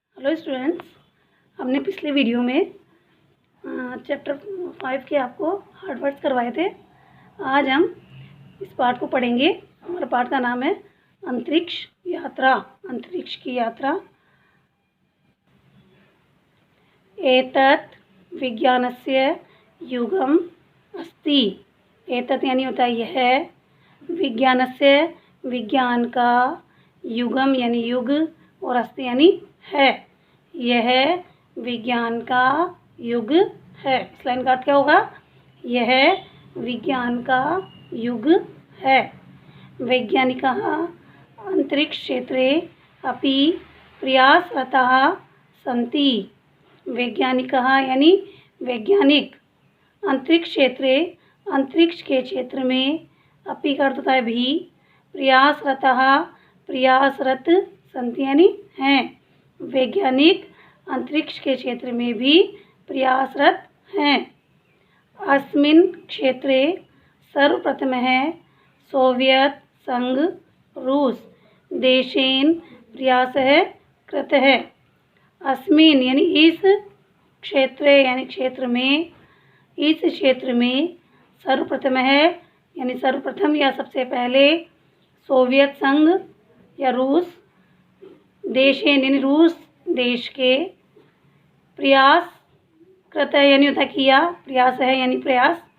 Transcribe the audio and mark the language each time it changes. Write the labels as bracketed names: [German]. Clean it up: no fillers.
[Hindi] Hello students, हमने पिछले video में चैप्टर 5 के आपको हार्ड वर्ड्स करवाए थे। आज हम इस पाठ को पढ़ेंगे। हमारा पाठ का नाम है अंतरिक्ष यात्रा। अंतरिक्ष की यात्रा। [Sanskrit] एतत् विज्ञानस्य युगम अस्ति। [Hindi] एतत् यानी होता है यह, विज्ञानस्य विज्ञान का, युगम यानी युग, और अस्ति यानी है। यह विज्ञान का युग है। इस लाइन का अर्थ क्या होगा? यह विज्ञान का युग है। [Sanskrit] वैज्ञानिकाः अंतरिक्ष क्षेत्रे अपि प्रयासरताः सन्ति। [Hindi] वैज्ञानिकाः यानी वैज्ञानिक, अंतरिक्ष क्षेत्रे अंतरिक्ष के क्षेत्र में, अपि का अर्थ होता है भी, प्रयासरताः प्रयासरत, सन्ति यानी हैं। वैज्ञानिक अंतरिक्ष के क्षेत्र में भी प्रयासरत हैं। [Sanskrit] अस्मिन् क्षेत्रे सर्वप्रथमः सोवियत संघ रूस देशेन प्रयासः कृतः। [Hindi] अस्मिन् यानी इस क्षेत्रे यानी क्षेत्र में, इस क्षेत्र में सर्वप्रथमः यानी सर्वप्रथम या सबसे पहले, सोवियत संघ या रूस देशेन यानी रूस देश के, प्रयास कृत यानी होता किया, प्रयास है यानी प्रयास।